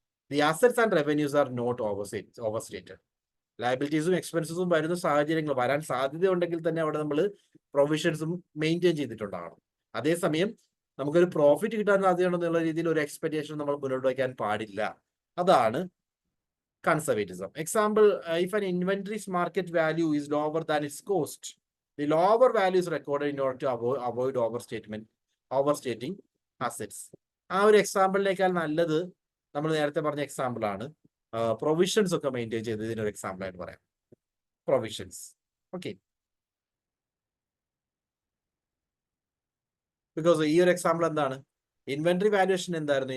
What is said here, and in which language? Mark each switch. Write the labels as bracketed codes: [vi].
[en] The assets and revenues are not overstated. [ml] ലയബിലിറ്റീസും എക്സ്പെൻസസും വരുന്ന സാഹചര്യങ്ങൾ വരാൻ സാധ്യത ഉണ്ടെങ്കിൽ തന്നെ അവിടെ നമ്മൾ പ്രൊവിഷൻസും മെയിൻറ്റെയിൻ ചെയ്തിട്ടുണ്ടാകണം. അതേസമയം നമുക്കൊരു പ്രോഫിറ്റ് കിട്ടാൻ സാധ്യതയുണ്ടെന്നുള്ള രീതിയിൽ ഒരു എക്സ്പെക്ടേഷൻ നമ്മൾ മുന്നോട്ട് വയ്ക്കാൻ പാടില്ല. അതാണ് conservatism. [en] Example, if an inventory's market value is lower than its cost, the lower value is recorded in order to avoid overstating assets. [ml] ആ ഒരു എക്സാമ്പിളിനേക്കാൾ നല്ലത് നമ്മൾ നേരത്തെ പറഞ്ഞ എക്സാമ്പിൾ ആണ്. പ്രൊവിഷൻസ് ഒക്കെ മെയിൻറ്റെയിൻ ചെയ്ത് ഇതിനൊരു എക്സാമ്പിൾ ആയിട്ട് പറയാം. പ്രൊവിഷൻസ്. ഓക്കെ, ബിക്കോസ് ഈ ഒരു എക്സാമ്പിൾ എന്താണ്, ഇൻവെന്ററി വാല്യൂഷൻ എന്തായിരുന്നു?